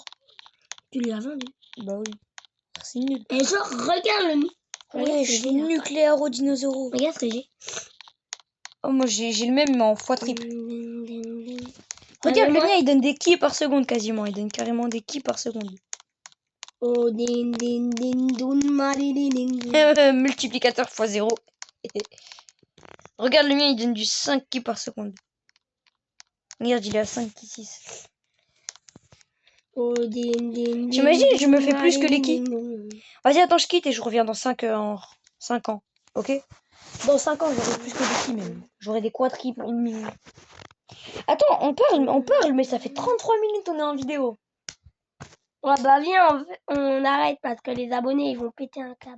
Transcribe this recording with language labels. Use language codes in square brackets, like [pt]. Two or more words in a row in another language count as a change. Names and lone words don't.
[fr] Tu l'as vendu. Bah oui. C'est nul. Et genre, regarde le. Ouais, je suis nucléaire au dinosaure. Regarde ce que j'ai. Oh, moi, j'ai le même, mais en fois triple. Regarde, le mien, il donne des kills par seconde quasiment. Il donne carrément des kills par seconde. Oh, din din din dun mari din din. Multiplicateur x 0. Regarde, le mien, il donne du 5 kills par seconde. Regarde, il est à 5 kills 6. Oh, din din. T'imagines, je me fais plus que les kills. Vas-y, attends, je quitte et je reviens dans 5 ans. Ok? Dans 5 ans, j'aurai plus que des kills même. J'aurai des quadruples en minute. Attends, on parle, mais ça fait 33 minutes, on est en vidéo. Ouais, bah viens, on arrête parce que les abonnés, ils vont péter un câble.